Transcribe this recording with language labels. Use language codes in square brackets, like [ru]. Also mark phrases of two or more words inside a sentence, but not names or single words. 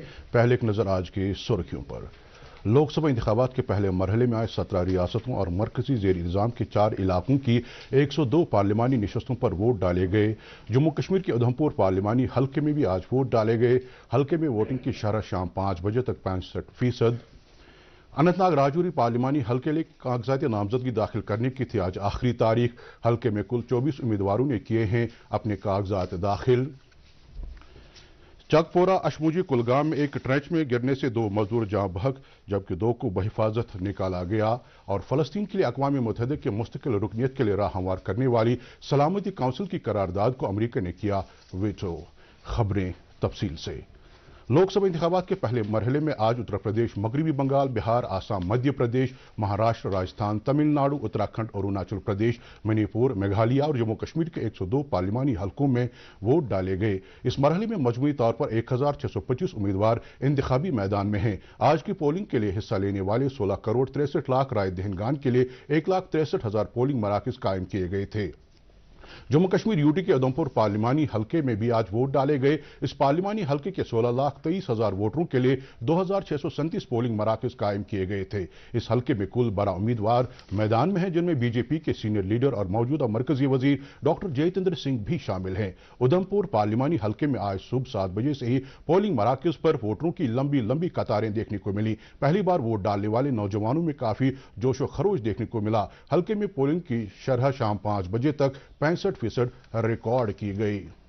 [ur] پہلے ایک نظر آج کی سرخیوں پر۔ لوک سبھا انتخابات کے پہلے مرحلے میں آج 17 ریاستوں اور مرکزی زیر انتظام کے 4 علاقوں کی 102 پارلیمانی نشستوں پر ووٹ ڈالے گئے۔ جموں کشمیر کے ادھمپور پارلیمانی حلقے میں بھی آج ووٹ ڈالے گئے۔ حلقے میں ووٹنگ کی شرح شام 5 بجے تک 65%۔ اننت ناگ راجوری پارلیمانی حلقے کے کاغذات نامزدگی داخل کرنے کی تھی آج آخری تاریخ۔ حلقے میں کل 24 امیدواروں نے کیے ہیں اپنے کاغذات داخل۔ چک پورہ اشموجی کلگام میں ایک ٹرنچ میں گرنے سے 2 مزدور جاں بحق جبکہ 2 کو بحفاظت نکالا گیا۔ اور فلسطین کے لیے اقوام متحدہ کے مستقل رکنیت کے لیے راہ ہموار کرنے والی سلامتی کونسل کی قرارداد کو امریکہ نے کیا ویٹو۔ خبریں تفصیل سے۔ لوک سبھا انتخابات کے پہلے مرحلے میں آج اتر پردیش، مغربی بنگال، بہار، آسام، مدھیہ پردیش، مہاراشٹر، راجستھان، تمل ناڈو، اتراکھنڈ، اروناچل پردیش، منی پور، میگھالیہ اور جموں کشمیر کے 102 پارلیمانی حلقوں میں ووٹ ڈالے گئے۔ اس مرحلے میں مجموعی طور پر 1625 امیدوار انتخابی میدان میں ہیں۔ آج کی پولنگ کے لیے حصہ لینے والے 16 کروڑ 63 لاکھ رائے دہندگان کے لیے 1,63,000 پولنگ مراکز قائم کیے گئے تھے۔ جموں کشمیر یوٹی کے ادھمپور پارلیمانی حلقے میں بھی آج ووٹ ڈالے گئے۔ اس پارلیمانی حلقے کے 16,23,000 ووٹروں کے لیے 2,637 پولنگ مراکز قائم کیے گئے تھے۔ اس حلقے میں کل 12 امیدوار میدان میں ہیں جن میں بی جے پی کے سینئر لیڈر اور موجودہ مرکزی وزیر ڈاکٹر جتیندر سنگھ بھی شامل ہیں۔ ادھمپور پارلیمانی حلقے میں آج صبح 7 بجے سے ہی پولنگ مراکز پر ووٹروں کی لمبی قطاریں دیکھنے کو ملی۔ پہلی بار ووٹ ڈالنے والے نوجوانوں میں کافی جوش و خروش دیکھنے کو ملا۔ حلقے میں پولنگ کی شرح شام 5 بجے تک 65% ریکارڈ کی گئی۔